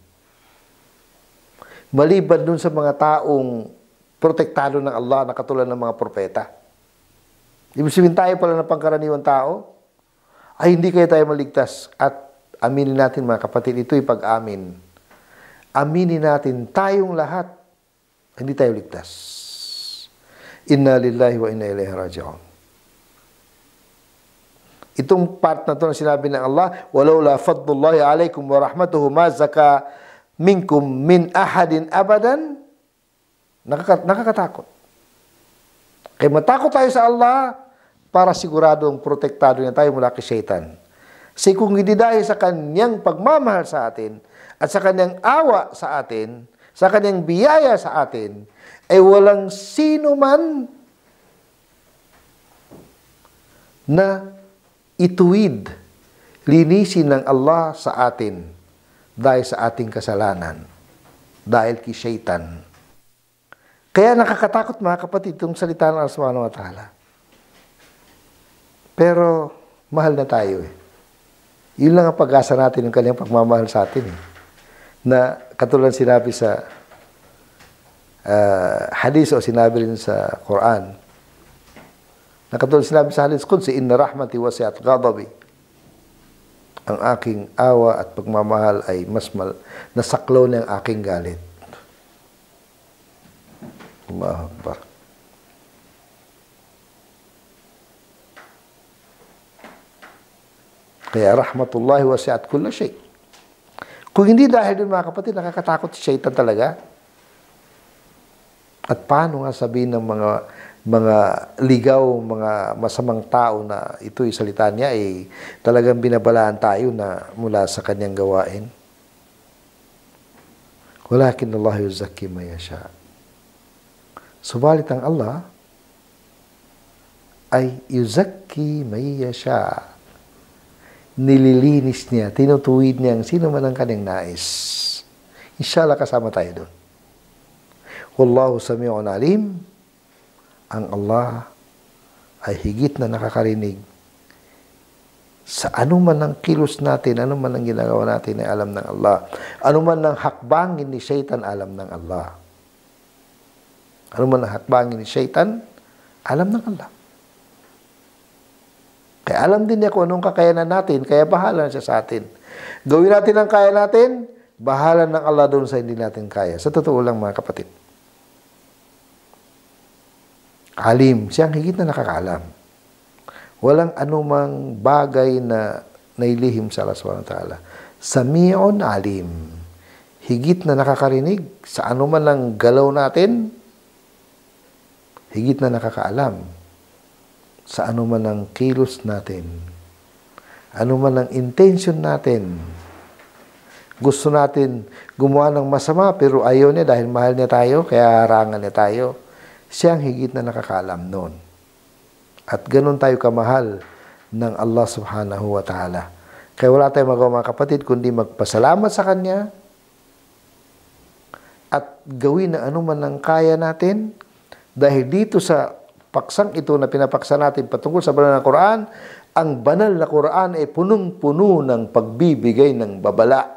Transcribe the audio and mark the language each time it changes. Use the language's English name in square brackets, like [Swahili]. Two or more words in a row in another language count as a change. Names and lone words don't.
[Filipino] Maliban dun sa mga taong protektado ng Allah na katulad ng mga propeta. Ibig sabihin tayo pala ng pangkaraniwang tao, ay hindi kayo tayo maligtas. At aminin natin mga kapatid, ito'y pag-amin. Aminin natin tayong lahat, hindi tayo ligtas. [Arabic] إنا لله وإنا إليه راجعون. [Filipino] Itong part na ito na sinabi ng Allah, [Arabic] "ولولا فضل الله عليكم ورحمته ما زكى منكم من أحد أبدا." [Filipino] Nakakatakot. Kaya matakot tayo sa Allah para siguradong protektado niya tayo mula kay Shaitan. Kasi kung hindi dahil sa kanyang pagmamahal sa atin at sa kanyang awa sa atin, sa kanyang biyaya sa atin, ay walang sino man na ituwid, linisin ng Allah sa atin dahil sa ating kasalanan, dahil kay Shaitan. Kaya nakakatakot mga kapatid itong salita ng Allah [Arabic] سبحانه وتعالى. [Filipino] Pero mahal na tayo eh. Yun lang ang pag-asa natin ng kanyang pagmamahal sa atin eh. Na katulad sinabi sa hadis o sinabi rin sa Quran. Nakatulad sinabi sa hadis Qudsi, [Arabic] إن رحمتي وسعت غضبي. [Filipino] Ang aking awa at pagmamahal ay nasaklaw na ang aking galit. [Arabic] الله أكبر. Kaya رحمة الله وسعت كل شيء. [Filipino] Kung hindi dahil dun mga kapatid, nakakatakot si Shaitan talaga. At paano nga sabihin ng mga ligaw, mga masamang tao na ito'y salita niya, talagang binabalaan tayo na mula sa kanyang gawain. [Arabic] ولكن الله يزكي من يشاء. [Filipino] Subalit ang Allah ay [Arabic] يزكي من يشاء. [Filipino] Nililinis niya, tinutuwid niya ang sino man ang kanyang nais. Inshallah kasama tayo doon. [Arabic] والله سميع عليم. [Filipino] Ang Allah ay higit na nakakarinig sa anuman ang kilos natin, anuman ang ginagawa natin ay alam ng Allah. Anuman ang hakbangin ni Shaitan, alam ng Allah. Anuman ang hakbangin ni Shaitan, alam ng Allah. Kaya alam din niya kung anong kakayanan natin, kaya bahala siya sa atin. Gawin natin ang kaya natin, bahala ng Allah doon sa hindi natin kaya. Sa totoo lang mga kapatid. Alim, siyang higit na nakakaalam. Walang anumang bagay na nailihim sa Allah [Arabic] سبحانه وتعالى. سميع عليم. [Filipino] Higit na nakakarinig sa anuman ang galaw natin, higit na nakakaalam sa anuman ang kilos natin, anuman ang intention natin. Gusto natin gumawa ng masama pero ayaw niya dahil mahal niya tayo, kaya harangan niya tayo. Siyang higit na nakakaalam noon. At ganun tayo kamahal ng Allah [Arabic] سبحانه وتعالى. [Filipino] Kaya wala tayong magawa mga kapatid kundi magpasalamat sa Kanya at gawin na anuman ang kaya natin dahil dito sa paksang ito na pinapaksa natin patungkol sa banal na Quran, ang banal na Quran ay punong-puno ng pagbibigay ng babala.